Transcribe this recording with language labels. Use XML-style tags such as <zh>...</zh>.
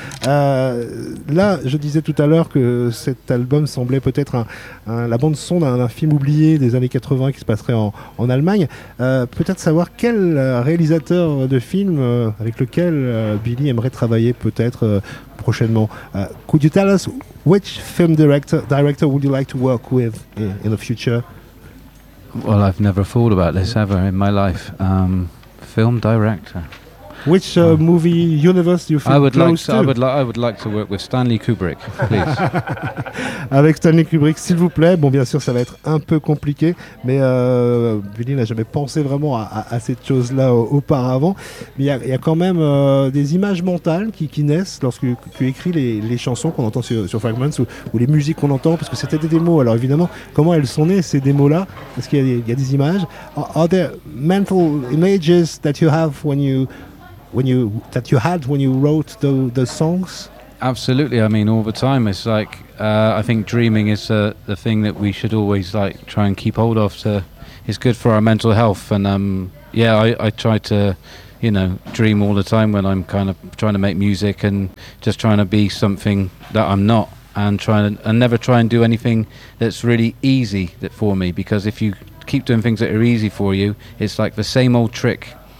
<fr>Là, je disais tout à l'heure que cet album semblait peut-être la bande-son d'un film oublié des années 80 qui se passerait en Allemagne. Peut-être savoir quel réalisateur de film avec lequel Billy aimerait travailler peut-être prochainement.</fr> <en>Could you tell us which film director would you like to work with in the future? Well, I've never thought about this ever in my life. Film director. Which movie universe do you feel close to? I would like to work with Stanley Kubrick, please.</en> <fr>Avec Stanley Kubrick, s'il vous plaît. Bon, bien sûr, ça va être un peu compliqué, mais Billy n'a jamais pensé vraiment à cette chose-là auparavant. Mais il y a quand même des images mentales qui naissent lorsque tu écris les chansons qu'on entend sur Fragments ou les musiques qu'on entend, parce que c'était des démos. Alors évidemment, comment elles sont nées, ces démos-là? Parce qu'il y a des images.</fr> <en>Are there mental images that you have when you wrote the songs? Absolutely. I mean, all the time. It's like I think dreaming is the thing that we should always like try and keep hold of. It's good for our mental health. And I try to, you know, dream all the time when I'm kind of trying to make music and just trying to be something that I'm not, and never try and do anything that's really easy for me, because if you keep doing things that are easy for you, it's like the same old trick.</en>